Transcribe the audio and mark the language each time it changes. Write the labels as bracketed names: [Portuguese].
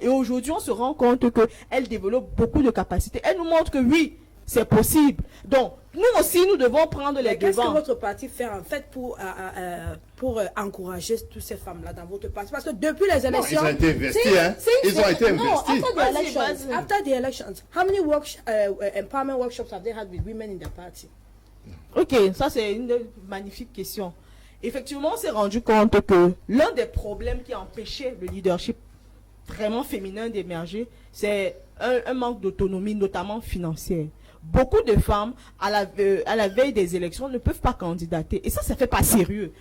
[French] Et aujourd'hui, on se rend compte qu'elle développe beaucoup de capacités. Elle nous montre que oui, c'est possible. Donc, nous aussi, nous devons prendre les devants. Qu'est-ce que votre parti fait en fait pour encourager toutes ces femmes-là dans votre parti? Parce que depuis les élections... Ils ont été investis, Ils ont été investis. [English] After the elections, how many empowerment workshops have they had with women in their party? [French] Ok, ça c'est une magnifique question. Effectivement, on s'est rendu compte que l'un des problèmes qui empêchait le leadership vraiment féminin d'émerger, c'est un manque d'autonomie, notamment financière. Beaucoup de femmes, à la veille des élections, ne peuvent pas candidater. Et ça fait pas sérieux.